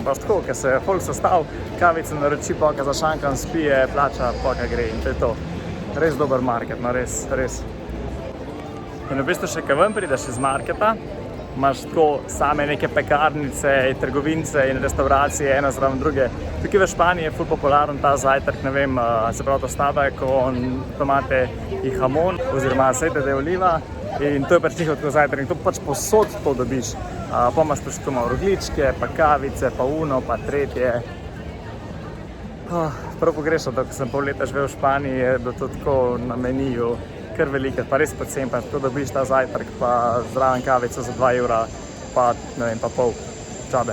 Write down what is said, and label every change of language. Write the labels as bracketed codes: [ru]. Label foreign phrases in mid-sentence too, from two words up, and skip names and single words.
[sl] Pač tako, ker se folk sestav, kavice naroči, poka za šankom, spije, plača, poka gre in to je to. Res dober market, no res. In v bistvu še kaj ven prideš iz marketa, imaš tako same neke pekarnice, trgovince in restauracije, ena zraven druge. Tukaj v Španiji je ful popularen ta zajtrk, ne vem, se pravi [es] tostada con tomate [sl] in jamon, oziroma [es] aceite de oliva, [sl] in to je pač njihov tako zajtrk, in to pač posod to dobiš. Pa imaš pač tako malo rogljičke, pa kavice, pa uno, pa tretje. Prav pogrešam to, ko sem pol leta živel v Španiji, je bilo to tako na meniju kar veliko, pa res pocen, pa tako dobiš ta zajtrk, pa zraven kavico za 2 evra, pa ne vem, pa pol čabe.